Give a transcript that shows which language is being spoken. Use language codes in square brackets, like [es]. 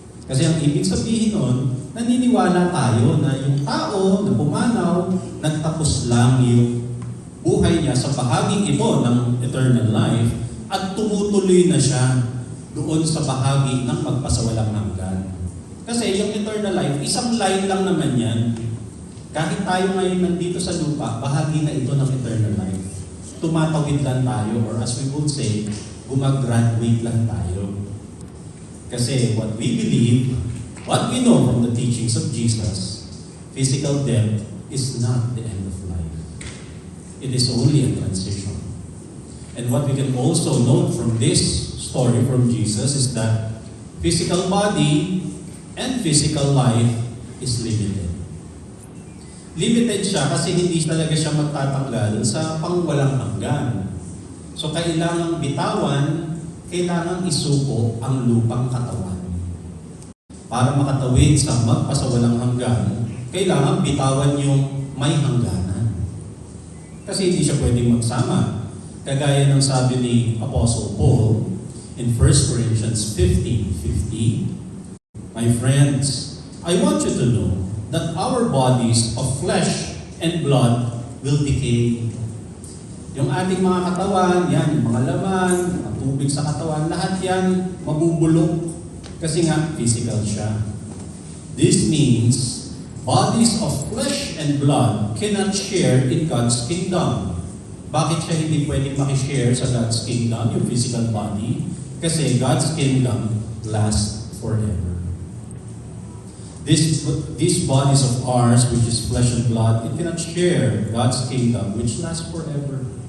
[tl] Kasi ang ibig sabihin nun, naniniwala tayo na yung tao na pumanaw, nagtapos lang yung buhay niya sa bahaging ito ng eternal life at tumutuloy na siya doon sa bahagi ng magpasawalang hanggan. Kasi yung eternal life, isang line lang naman yan. Kahit tayo ngayon nandito sa lupa, bahagi na ito ng eternal life. Tumatawid lang tayo, [en] or as we would say, [tl] gumagraduate lang tayo. [en] Kasi what we believe, what we know from the teachings of Jesus, physical death is not the end of life. It is only a transition. And what we can also note from this story from Jesus is that physical body and physical life is limited. [tl] Limited siya kasi hindi talaga siya magtatanggal sa pangwalang hanggan. So kailangang bitawan, kailangang isuko ang lupang katawan. Para makatawid sa magpasawalang hanggan, kailangan bitawan yung may hangganan. Kasi hindi siya pwedeng magsama. Kagaya ng sabi ni [en] Apostle Paul in 1 Corinthians 15:50, "My friends, I want you to know that our bodies of flesh and blood will decay." [tl] Yung ating mga katawan, yan, yung mga laman, mga tubig sa katawan, lahat yan mabubulok kasi nga physical siya. [en] This means bodies of flesh and blood cannot share in God's kingdom. [tl] Bakit siya hindi pwedeng makishare sa God's kingdom, yung physical body? [en] Kasi God's kingdom lasts forever. These bodies of ours, which is flesh and blood, it cannot share God's kingdom, which lasts forever.